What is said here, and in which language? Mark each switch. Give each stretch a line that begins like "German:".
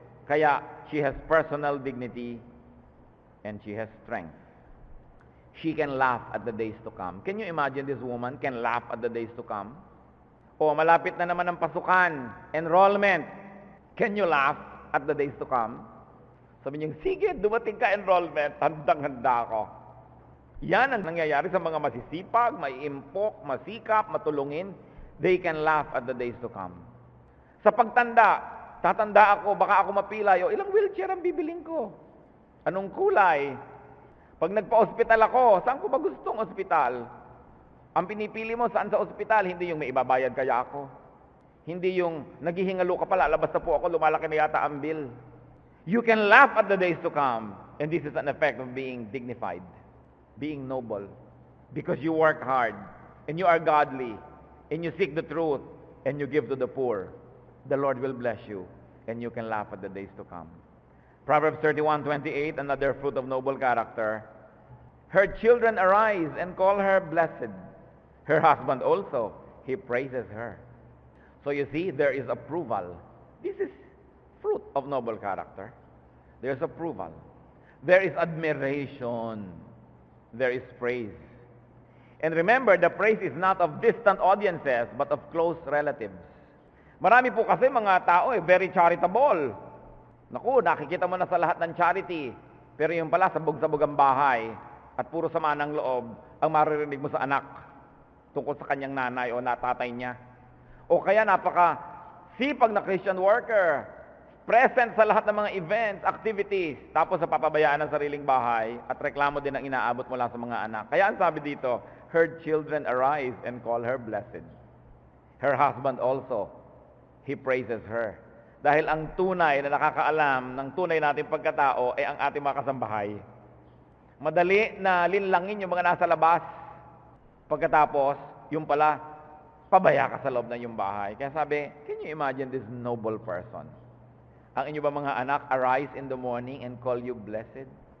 English: Kaya, she has personal dignity and she has strength. She can laugh at the days to come. Can you imagine this woman can laugh at the days to come?
Filipino: O, malapit na naman ang pasukan, enrollment.
English: Can you laugh at the days to come?
Filipino: Sabi niya, sige, dumating ka enrollment, handang-handa ako. Yan ang nangyayari sa mga masisipag, maiimpok, masikap, matulungin.
English: They can laugh at the days to come.
Filipino: Sa pagtanda, tatanda ako, baka ako mapilay, o ilang wheelchair ang bibiling ko? Anong kulay? Pag nagpa-ospital ako, saan ko ba gustong ospital? Ang pinipili mo, saan sa ospital? Hindi yung may ibabayad kaya ako. Hindi yung naghihingalo ka pala, labas na po ako, lumalaki na yata ang bill.
English: You can laugh at the days to come. And this is an effect of being dignified, being noble. Because you work hard, and you are godly, and you seek the truth, and you give to the poor. The Lord will bless you, and you can laugh at the days to come. Proverbs 31:28, another fruit of noble character. Her children arise and call her blessed. Her husband also, he praises her. So you see, there is approval. This is fruit of noble character. There's approval. There is admiration. There is praise. And remember, the praise is not of distant audiences, but of close relatives.
Filipino: Marami po kasi mga tao
English: very charitable.
Filipino: Naku, nakikita mo na sa lahat ng charity. Pero yung pala, sabog-sabog ang bahay at puro sama ng loob ang maririnig mo sa anak tungkol sa kanyang nanay o natatay niya. O kaya napaka-sipag na Christian worker, present sa lahat ng mga events, activities, tapos sa papabayaan ng sariling bahay at reklamo din ang inaabot mula sa mga anak. Kaya ang sabi dito,
English: her children arise and call her blessed. Her husband also, he praises her.
Filipino: Dahil ang tunay na nakakaalam ng tunay nating pagkatao ay ang ating mga kasambahay. Madali na linlangin yung mga nasa labas. Pagkatapos, yung pala, pabaya ka sa loob ng iyong bahay. Kaya sabi,
English: can you imagine this noble person?
Filipino: Ang inyo ba mga anak,
English: arise in the morning and call you blessed?